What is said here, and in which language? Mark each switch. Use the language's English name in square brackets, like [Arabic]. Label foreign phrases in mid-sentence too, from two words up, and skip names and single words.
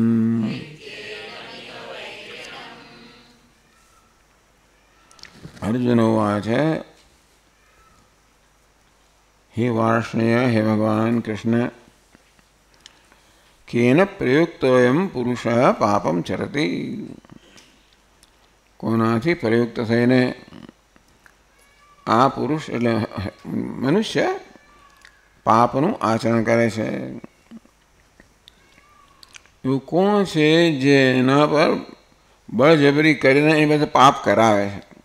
[Sanskrit] अर्जुन उवाच हे वार्ष्णेय, हे भगवान कृष्ण, केन प्रयुक्तोऽयं पुरुषः पापं चरति। [Gujarati] कोनाથી પ્રયુક્ત થઈને આ પુરુષ એટલે મનુષ્ય પાપનું આચરણ કરે છે? એવું કોણ છે જેના પર બળજબરી કરીને એ બધા પાપ કરાવે છે?